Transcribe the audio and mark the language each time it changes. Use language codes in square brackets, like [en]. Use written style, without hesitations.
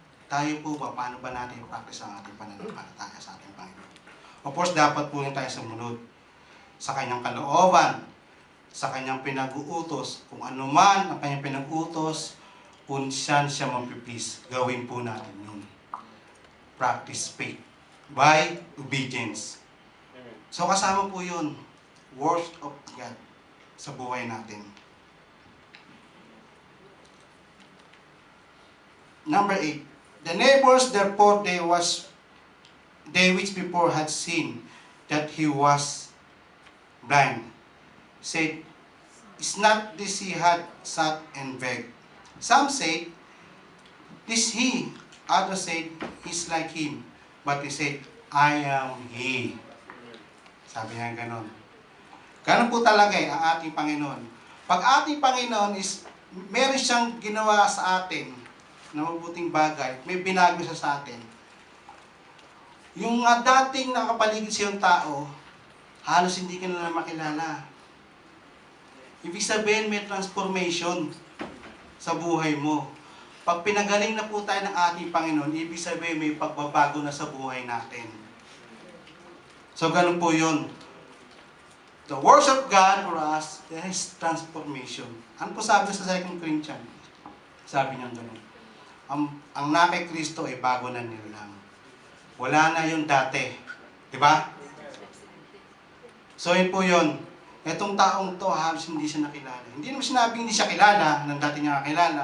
[tl] Tayo po ba, paano ba natin i-practice ang ating pananampalataya sa ating Panginoon? Of course, dapat po yung tayo sumunod sa Kanyang kalooban, sa Kanyang pinag-uutos. Kung ano man ang Kanyang pinag-uutos, kung saan siya mag-please, gawin po natin yun. [en] Practice faith by obedience. [tl] So kasama po yun, [en] word of God [tl] sa buhay natin. [en] Number 8. The neighbors therefore they which before had seen that he was blind, said, Is not this he had sat and begged? Some said, This he. Others said, He's like him. But he said, I am he. [tl] Sabi niya ganon. Ganon po talaga ang ating Panginoon. Pag ating Panginoon is, meron siyang ginawa sa atin na mabuting bagay, may binago siya sa atin. Yung dating nakapaligid siyang tao, halos hindi ka na makilala. Ibig sabihin, may transformation sa buhay mo. Pag pinagaling na po tayo ng ating Panginoon, ibig sabihin may pagbabago na sa buhay natin. So, ganun po yun. [en] The words of God for us, there is transformation. [tl] Ano po sabi sa 2 Corinthians? Sabi niya ganun. Ang na kay Kristo ay bago na nilang. Wala na yung dati. Diba? So, yun po yun. Itong taong to, halos hindi siya nakilala. Hindi naman sinabing hindi siya kilala, ng dati niya kakilala.